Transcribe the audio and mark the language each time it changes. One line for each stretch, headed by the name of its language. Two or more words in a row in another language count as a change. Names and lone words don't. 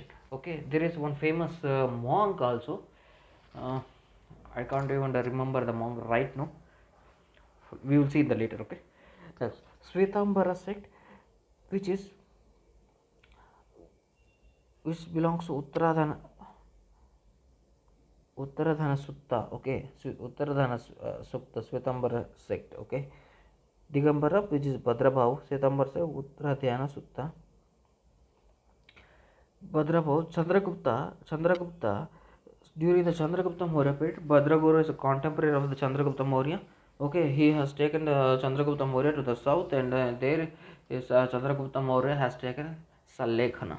English: Okay, there is one famous monk also. Uh, I can't even remember the monk right now. We will see in the later. Okay, yes. Svetambara sect, which is which belongs to Uttaradhana Sutta. Okay, so Uttaradhana Sutta, Svetambara sect. Okay, Digambara, which is Bhadrabhav, Svetambara sect, Uttaradhyana Sutta. Bhadrabhav, Chandragupta, during the Chandragupta Maurya period, Bhadraguru is a contemporary of the Chandragupta Maurya. Okay, he has taken the Chandragupta Maurya to the south, and there is Chandragupta Maurya has taken Salekhana.